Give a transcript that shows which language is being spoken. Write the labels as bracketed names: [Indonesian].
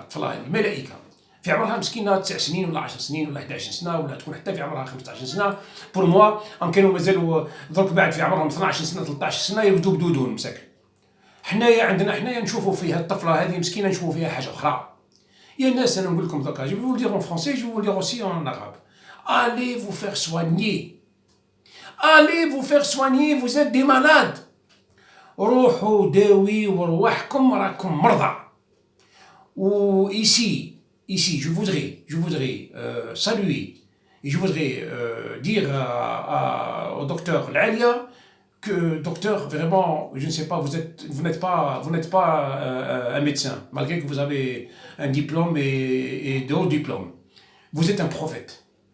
[Arabic] الطفله هذه ملائكه في عمرها مسكينه 9 سنين ولا 10 سنين ولا 11 سنه ولا تكون حتى في عمرها 15 سنه. بور موا كانوا مازالوا درك بعد في عمرهم 12 سنه 13 سنه يبدو بدودون مساكن. حنايا نشوفوا فيها الطفله هذه مسكينه نشوفوا فيها حاجه اخرى. يا الناس انا نقول لكم دوكا [French] جو فو دير en français je vous le dire aussi en arabe. Allez vous faire soigner. Allez vous faire soigner, vous êtes des malades. [Arabic] روحوا داويوا رواحكم راكم مرضى. [French] و ici, je voudrais saluer et je voudrais dire au docteur Lalia que docteur vraiment, je ne sais pas, vous n'êtes pas un médecin malgré que vous avez un diplôme et de hauts diplômes. Vous êtes un prophète.